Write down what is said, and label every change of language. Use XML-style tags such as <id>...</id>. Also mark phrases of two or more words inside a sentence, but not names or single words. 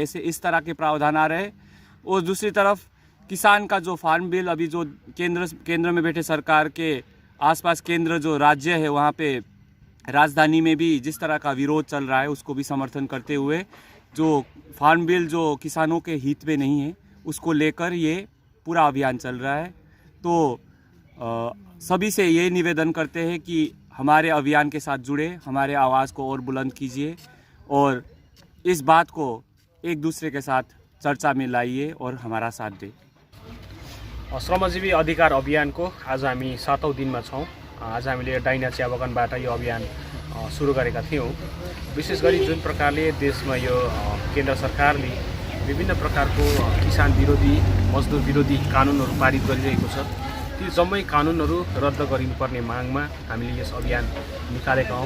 <hi>ऐसे इस तरह के प्रावधान आ रहे हैं। और दूसरी तरफ किसान का जो</hi> <en>farm bill,</en> <hi>अभी जो केंद्र में बैठे सरकार के आसपास केंद्र जो राज्य है, वहाँ पे राजधानी में भी जिस तरह का विरोध चल रहा है, उसको भी समर्थन करते हुए जो</hi> <en>farm bill</en> <hi>जो किसानों के हित में नहीं है, उसको लेकर ये पूरा अभियान चल रहा है। तो सभी से ये निवेदन करते हैं कि हमारे अभियान के साथ जुड़े, हमारे आवाज़ को और बुलंद कीजिए और इस बात को एक दूसरे के साथ चर्चा में लाइए और हमारा साथ दें।</hi> <ne>श्रमजीवी अधिकार अभियानको आज हामी 7औं दिनमा छौँ। आज हामीले डाइना चिया बगानबाट यो अभियान सुरु गरेका थियौँ। विशेष गरी जुन प्रकारले देशमा यो केन्द्र सरकारले विभिन्न प्रकारको किसान विरोधी, मजदुर विरोधी कानुनहरू पारित गरिरहेको छ, ती जम्मै कानुनहरू रद्द गरिनुपर्ने मागमा हामीले यस अभियान निकालेका हौँ।</ne>